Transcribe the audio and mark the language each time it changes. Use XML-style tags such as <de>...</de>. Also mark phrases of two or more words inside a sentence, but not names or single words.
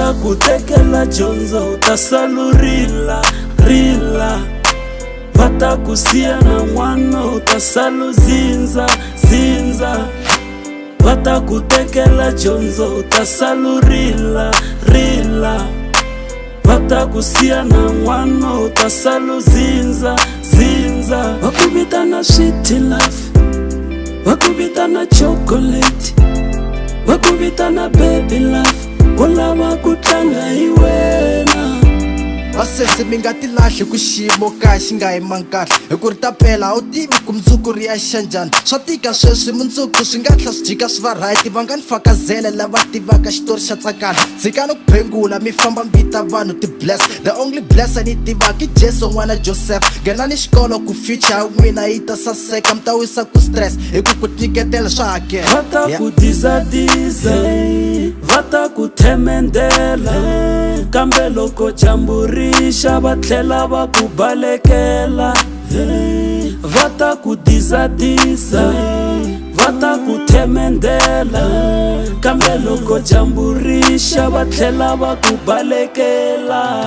<ts>ta ku tekela dyondzo u ta salurila va ta ku siya na n'wana u ta salu zinza va ta ku tekela dyondzo u ta salurila va ta ku siya na n'wana u ta salu zinza va ku vitana</ts> <en>sweet love</en> <ts>va ku vitana chocolate va ku vitana</ts> <en>baby love</en> <ts>u lava ku tlanga hi wena vasesi mi nga ti lahli ku xiyimo kaya xi nga yimangi kahle hi ku ri ta pela a wu tivi ku mundzuku ri ya xa njhani swa tika sweswi mundzuku swi nga tlha swi jika swi va right va nga ni fakazela lava tivaka xitori xa tsakani dzikani ku phengula mi famba mi vita vanhu ti-bless</ts> <en>the only blesser</en> <ts>ni tivaka I Jesu n'wana Joseph nghenani xikolo ku future ya n'wina yi ta saseka mi ta wisa ku stress hi ku ku nyiketela swa hakela va ta ku dizadiza va ta ku themendela kambe loko dyambu rixa va tlhela va ku balekela va ta ku dizadiza va ta ku themendela kambe loko dyambu rixa va tlhela va ku balekela</ts>